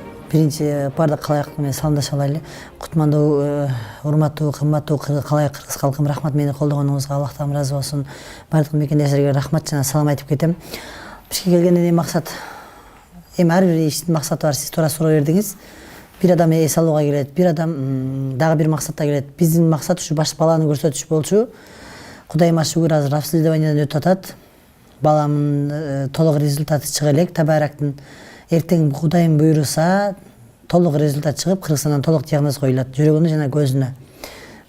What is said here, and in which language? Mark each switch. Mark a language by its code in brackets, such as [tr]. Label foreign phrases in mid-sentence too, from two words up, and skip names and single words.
[ky] Биринчи бардык калайык менен саламдашып алайлы. Кутмандуу, урматтуу, кымбаттуу калайык кыргыз калкым, рахмат мени колдогонуңузга. Аллахтан ыраазы болсун. Бардык мекендештерге рахмат жана салам айтып кетем. Бизге келгенден максат, ар бир иштин максаты бар. Сиз туура суроо бердиңиз. Бир адам эс алууга келет, бир адам дагы бир максатта келет. Биздин максат ушу баш баланы көрсөтүш болчу. Кудайыма шүгүр, азыр обследованиядан өтүп атат. Баламдын толук результаты чыга элек. Табарактын эртең Кудайым буйруса толук результат чыгып, Кыргызстандан толук диагноз коюлат жүрөгүнө жана көзүнө.